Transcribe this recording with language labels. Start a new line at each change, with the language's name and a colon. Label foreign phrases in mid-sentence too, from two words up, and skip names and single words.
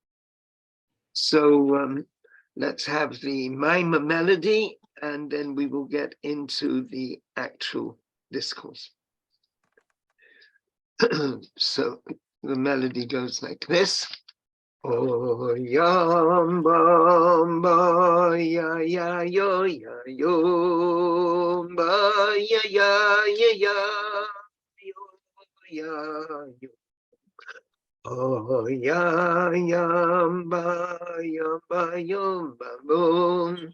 English: So let's have the Maimah melody, and then we will get into the actual discourse. So the melody goes like this. Oh yam bam ba ya ya yo ya yo ba ya ya ya ya yo ya yo. Oh ya yam ba yum ba boom.